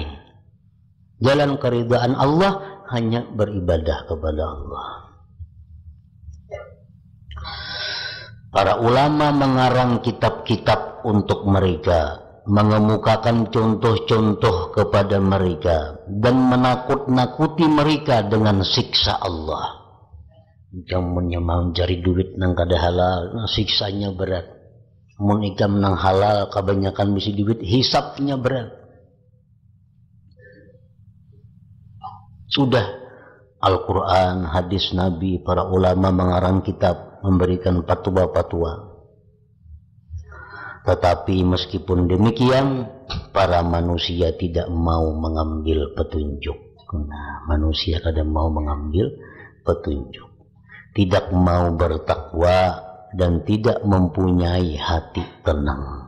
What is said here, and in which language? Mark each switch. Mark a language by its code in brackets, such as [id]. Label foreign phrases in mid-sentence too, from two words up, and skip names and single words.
[id] Jalan keridhaan Allah hanya beribadah kepada Allah. Para ulama mengarang kitab-kitab untuk mereka, mengemukakan contoh-contoh kepada mereka, dan menakut-nakuti mereka dengan siksa Allah. Kamu mau cari duit [bjn] nang kada halal, [id] nah siksanya berat. [bjn] Mun ikam nang halal kebanyakan misi duit, hisapnya berat. [id] Sudah Al-Quran, hadis Nabi, para ulama mengarang kitab, memberikan fatwa-fatwa. Tetapi meskipun demikian, para manusia tidak mau mengambil petunjuk. Nah, manusia kadang mau mengambil petunjuk, tidak mau bertakwa, dan tidak mempunyai hati tenang.